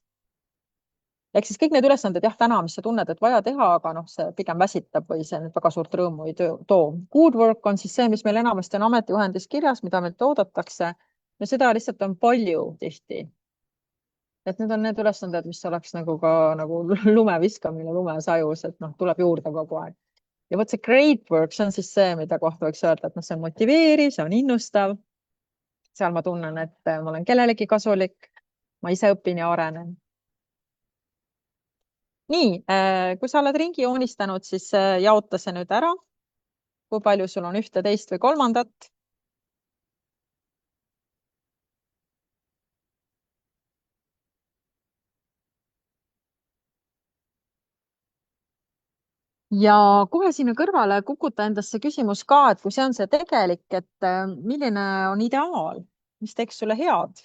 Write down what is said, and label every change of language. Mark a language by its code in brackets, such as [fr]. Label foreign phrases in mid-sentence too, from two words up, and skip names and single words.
[et] ehk siis kõik need ülesanded jah, täna, mis sa tunned, et vaja teha, aga see pigem väsitab või see nüüd väga suurt rõõmu ei too. [en] Good work [et] on siis see, mis meil enamasti on ametijuhendis kirjas, mida meilt oodatakse ja seda lihtsalt on palju tihti. et need on need ülesanded, mis oleks nagu ka nagu lume viskamine lumesajus, et tuleb juurde kogu aeg. ja vot see [en] great work, [et] see on siis see, mida kohta võiks öelda, et see on motiveeriv, see on innustav. seal ma tunnen, et ma olen kellelegi kasulik, ma ise õpin ja arenen. nii, kui sa oled ringi joonistanud, siis jaota see nüüd ära. kui palju sul on ühte, teist või kolmandat. ja kohe sinna kõrvale kukuta endasse küsimus ka, et kui see on see tegelik, et milline on ideaal, mis teeks sulle head.